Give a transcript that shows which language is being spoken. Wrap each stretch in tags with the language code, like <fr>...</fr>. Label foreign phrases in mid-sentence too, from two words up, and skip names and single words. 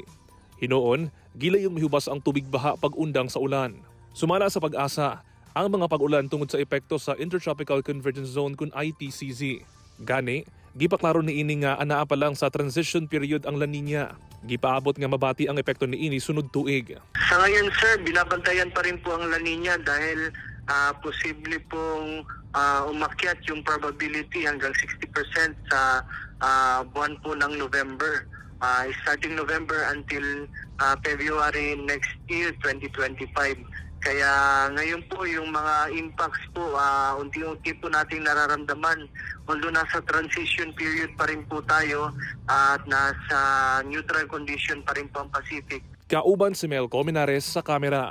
<ceb>Hinoon, gilayong mihubas ang tubig baha pag-undang sa ulan. Sumala sa Pag-asa, ang mga pag-ulan tungod sa epekto sa Intertropical Convergence Zone kun ITCZ. Gani, gipaklaro ni ini nga anaa pa lang sa transition period ang La Nina. Gipaabot nga mabati ang epekto ni ini sunod tuig.</ceb> <tl>Sa ngayon sir, binabantayan pa rin po ang La Nina dahil posible pong umakyat yung probability hanggang 60% sa buwan po ng November.</tl> <en>Starting November until February next year, 2025.</en> <tl>Kaya ngayon po yung mga impacts po, unti-unti po nating nararamdaman. Although nasa transition period pa rin po tayo at nasa neutral condition pa rin po ang Pacific.</tl> <ceb>Kauban si Mel Colmenares sa kamera.</ceb>